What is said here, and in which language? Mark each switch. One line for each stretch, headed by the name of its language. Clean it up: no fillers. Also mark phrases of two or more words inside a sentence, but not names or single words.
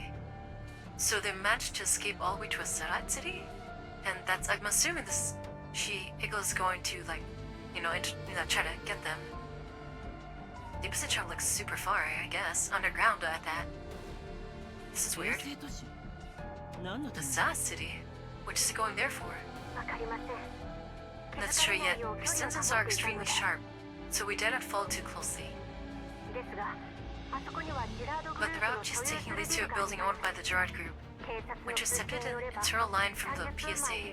English: So they managed to escape all the way to a satellite city? And that's, I'm assuming Igla's going to, try to get them. The opposite travel looks super far, I guess. Underground at that. This is weird.
Japanese: 衛星都市？ 何のた The めに？
English: SAS city? What is it going there for? That's true, yet your senses are extremely sharp, so we dare not follow too closely. But the route she's taking leads to a building owned by the Gerard Group. We intercepted an internal line from the PSA.